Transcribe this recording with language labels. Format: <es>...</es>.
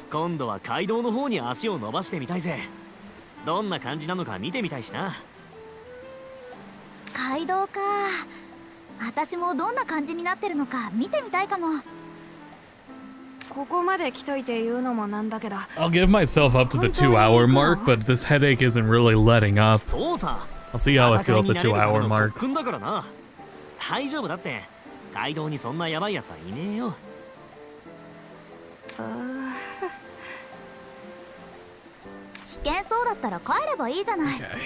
<ja>今度は街道の方に足を伸ばしてみたいぜ。どんな感じなのか見てみたいしな。街道か。私もどんな感じになってるのか見てみたいかも。ここまで来といて言うのもなんだけど。</ja> <en>I'll give myself up to the 2-hour mark, but this headache isn't really letting up.</en> <ja>そうさ。</ja> <en>I'll see how I feel at the 2-hour mark.</en> <ja>だからな。大丈夫だって。街道にそんなヤバいやつはいねえよ。危険そうだったら帰ればいいじゃない。</ja>